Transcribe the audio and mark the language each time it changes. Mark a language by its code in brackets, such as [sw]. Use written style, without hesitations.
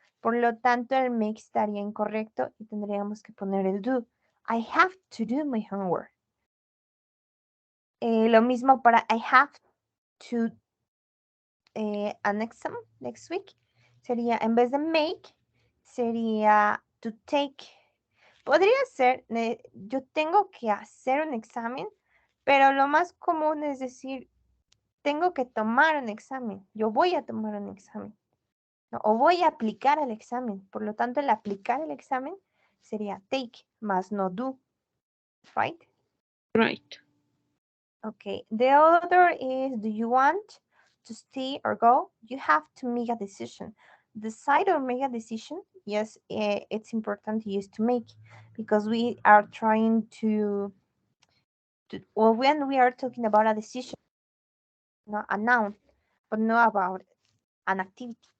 [es] Por lo tanto, el make estaría incorrecto y tendríamos que poner el do. [en] I have to do my homework. [es] Lo mismo para [en] I have to an exam next week. [es] Sería, en vez de make, sería to take. Podría ser, yo tengo que hacer un examen, pero lo más común es decir, tengo que tomar un examen. Yo voy a tomar un examen. ¿No? O voy a aplicar el examen. Por lo tanto, el aplicar el examen sería take, más no do. [en] Right? Right. Okay. The other is, do you want to stay or go? You have to make a decision. Decide or make a decision. Yes, it's important to use to make because we are trying well, when we are talking about a decision, not a noun, but not about an activity.